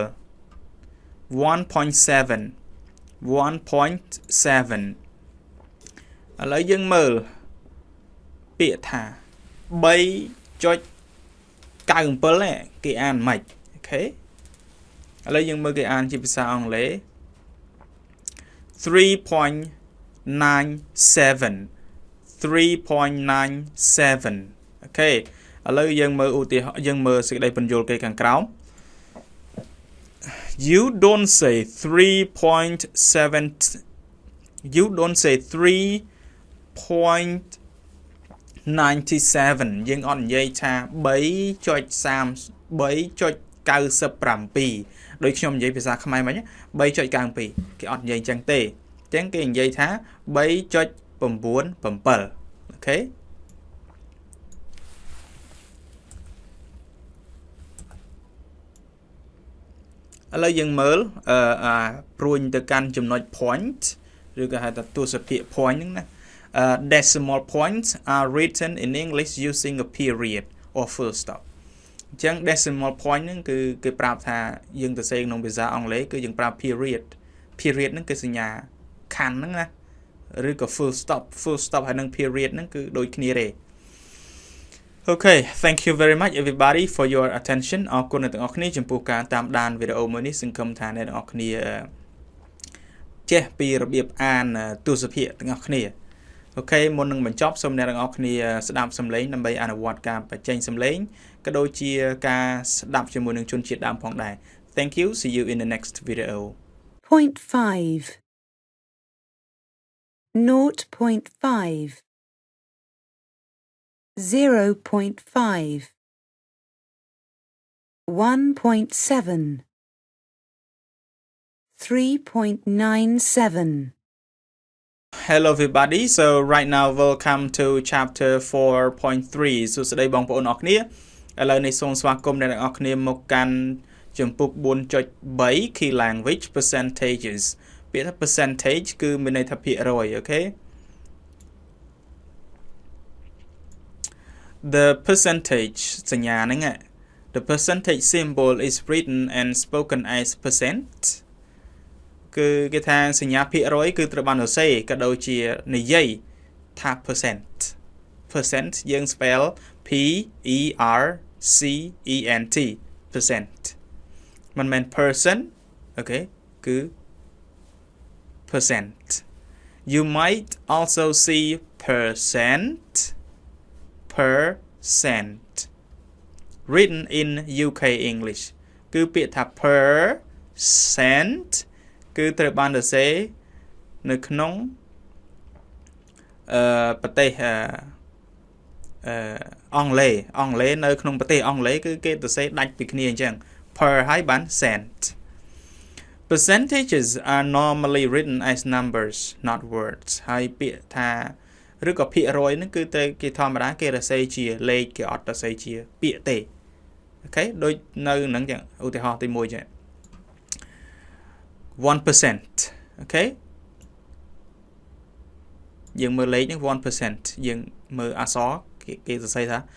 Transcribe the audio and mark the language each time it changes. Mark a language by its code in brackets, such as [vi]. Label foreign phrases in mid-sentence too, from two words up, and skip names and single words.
[km] 1.7 ឥឡូវយើងមើលពាក្យថា 3.97 គេអានម៉េចអូខេឥឡូវយើងមើលគេអានជាភាសាអង់គ្លេស 3.97 អូខេឥឡូវយើងមើលឧទាហរណ៍យើងមើលសេចក្តីបញ្យល់គេខាងក្រោម [en] You don't say [km] 3.7 [en] You don't say [km] 3.97 យើងអត់និយាយថា 3.97 ដោយខ្ញុំនិយាយភាសាខ្មែរមិញ 3.97 គេអត់និយាយចឹងទេអញ្ចឹងគេនិយាយថា 3.97 អូខេឥឡូវយើងមើលព្រួញទៅកាន់ចំណុច point ឬក៏ហៅថាទស្សភាគ point ហ្នឹងណា [en] decimal points are written in English using a period or full stop [km] អញ្ចឹង [en] decimal point [km] ហ្នឹងគឺគេប្រាប់ថាយើងទៅសេក្នុងភាសាអង់គ្លេសគឺយើងប្រើ period ហ្នឹងគឺសញ្ញាខណ្ឌហ្នឹងណាឬក៏ full stop ហើយនឹង period ហ្នឹងគឺដូចគ្នាទេ [en] Okay thank you very much everybody for your attention [km] អរគុណអ្នកទាំងអស់គ្នាចំពោះការតាមដានវីដេអូមួយនេះសង្ឃឹមថាអ្នកទាំងអស់គ្នាចេះពីរបៀបអានទស្សភាគទាំងអស់គ្នា Okay មុននឹងបញ្ចប់សូមអ្នកទាំងអស់គ្នាស្ដាប់សំឡេងដើម្បីអនុវត្តការបញ្ចេញសំឡេងក៏ដូចជាការស្ដាប់ជាមួយនឹងជនជាតិដើមផងដែរ [en] Thank you see you in the next video Point 5 0.5 0.5 1.7 3.97 Hello everybody so right now welcome to chapter 4.3 [km] សួស្តីបងប្អូនអរគ្នាឥឡូវនេះសូមស្វាគមន៍អ្នកទាំងអស់គ្នាមកកាន់ជំពូក 4.3 [en] key language percentages [km] ពាក្យថា percentage គឺមានន័យថាភាគរយ okay [en] the percentage [km] សញ្ញាហ្នឹង [en] the percentage symbol is written and spoken as percent [km] គឺគេថាសញ្ញាភាគរយគឺត្រូវបានសរសេរក៏ដូចជានិយាយថា percent យើង [en] spell P E R C E N T percent [km] មិនមែន [en] person okay [km] គឺ [en] percent you might also see percent written in UK English [km] គឺពាក្យថា percent គឺត្រូវបានសរសេរនៅក្នុង ប្រទេសអង់គ្លេសនៅក្នុងប្រទេសអង់គ្លេសគឺគេសរសេរដាច់ពីគ្នាអញ្ចឹង per ហើយបាន cent [en] percentages are normally written as numbers not words [km] ហើយពាក្យថាឬក៏ភាគរយហ្នឹងគឺតែគេធម្មតាគេសរសេរជាលេខគេអត់សរសេរជាពាក្យទេអូខេដូចនៅហ្នឹងចឹងឧទាហរណ៍ទី1ចឹង 1% អូខេយើងមើលលេខហ្នឹង 1% យើងមើលអក្សរគេសរសេរថា